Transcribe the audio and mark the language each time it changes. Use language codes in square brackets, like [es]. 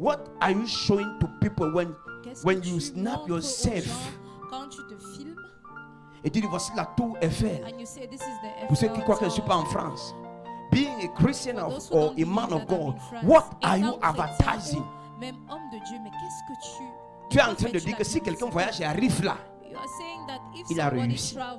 [en] What are you showing to people when you snap yourself? [fr] Quand tu te filmes et tu dis voici la tour Eiffel. [en] And you say, this is the [fr] Pour ceux qui croient que je ne suis pas en France. [en] Being a Christian or a man of God, what are you advertising? [fr] Même homme de Dieu, mais qu'est-ce que tu es en train de dire que si quelqu'un voyage et arrive là, il a réussi.